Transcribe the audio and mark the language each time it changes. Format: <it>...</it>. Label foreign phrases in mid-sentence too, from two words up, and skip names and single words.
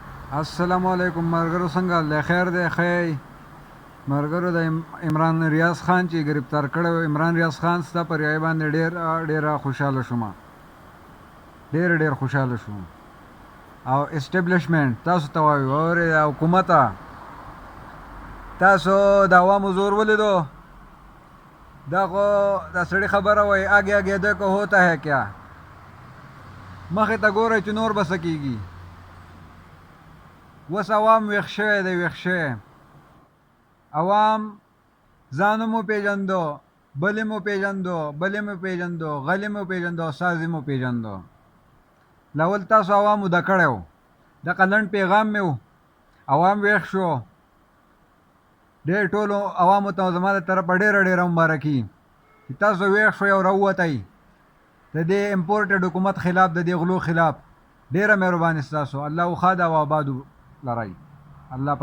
<ps>السلام علیکم مرګرو څنګه له خیر دی خی مرګرو د عمران ریاض خان چې گرفتار کړو عمران ریاض خان ستا پر یای باندې ډیر خوشاله شوم ډیر خوشاله شوم او اسټابلیشمنت تاسو ته وایو او حکومت تاسو د عوامو زور ولیدو دا خو د سړي خبره وای</ps> <ur>آگے آگے دیکھو ہوتا ہے کیا</ur> <ps>مخې ته ګورئ چې نور به څه کیږي اوس عوام ویښ شوی دی ویښ شوی عوام ځانو مو پیژندو بلې مو پیژندو بلې مو پیژندو غلې مو پیژندو سازي مو پیژندو لول تاسو عوامو د کړی و دغه لنډ پیغام مې و عوام ویښ شو ډېر ټولو عوامو ته زما د طرفه ډېره مبارکي چې تاسو ویښ شوئ او راووتئ د دې امپورټډ حکومت خلاف د دې غلو خلاف ډېره مهرباني ستاسو الله خاد او آباد لرئ الله په امان.</ps>